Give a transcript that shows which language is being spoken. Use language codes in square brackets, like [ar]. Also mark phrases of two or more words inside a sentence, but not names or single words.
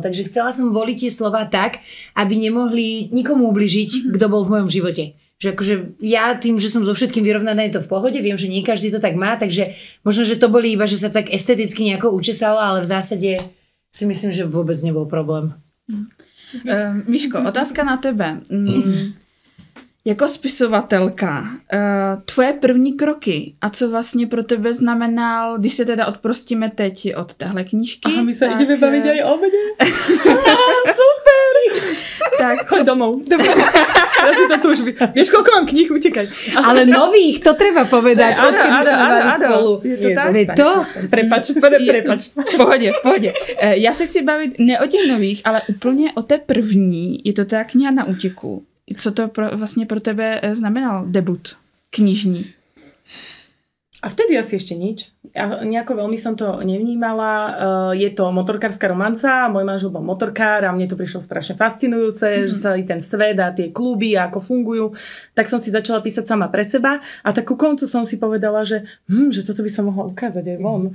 [sk] Takže chcela som voliť tie slova tak, aby nemohli nikomu ubližiť, kto bol v mojom živote. Že akože ja tým, že som so všetkým vyrovnaná, je to v pohode, viem, že nie každý to tak má, takže možno, že to boli iba, že sa tak esteticky nejako učesala, ale v zásade si myslím, že vôbec nebol problém. Miško, otázka na tebe. [cs] Jako spisovatelka, tvoje první kroky a co vlastně pro tebe znamenal, když se teda odprostíme teď od téhle knížky. [sk] Aha, my se ideme baviť aj o mne. Super! Tak, choď domov. Ja si to tu už... Vieš, koľko mám kníh, utekaj. Ale nových, to treba povedať. Áno. Je to tak? Prepač. [cs] V pohodě. Já se chci bavit ne o těch nových, ale úplně o té první. Je to ta kniha Na útěku. Co to vlastně pro tebe znamenal debut knižní? [sk] A vtedy asi ešte nič. Ja nejako veľmi som to nevnímala. Je to motorkárska romanca, môj manžel bol motorkár a mne to prišlo strašne fascinujúce, že celý ten svet a tie kluby a ako fungujú. Tak som si začala písať sama pre seba a tak ku koncu som si povedala, že toto by som mohla ukázať aj von.